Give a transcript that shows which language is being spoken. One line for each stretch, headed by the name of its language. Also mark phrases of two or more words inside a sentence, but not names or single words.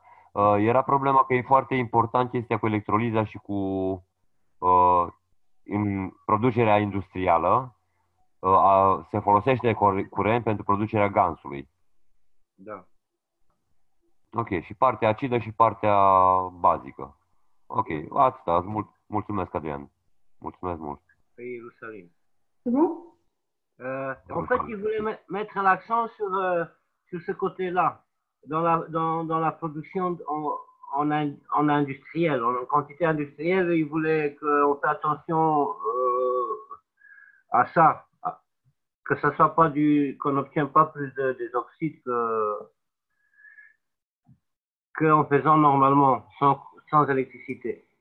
Romanian: Era problema că e foarte important chestia cu electroliza și cu în producerea industrială. Se folosește curent pentru producerea gansului. Da. Ok, și partea acidă și partea bazică. Ok, atâta. Mulțumesc, Adrian. Mulțumesc mult. Pe Ierusalim.
French: C'est bon? En fait, il voulait mettre l'accent sur ce côté-là, dans la production en industriel, en quantité industrielle. Il voulait qu'on fasse attention à ça, que ça soit pas qu'on n'obtient pas plus des oxydes qu'en faisant normalement, sans électricité.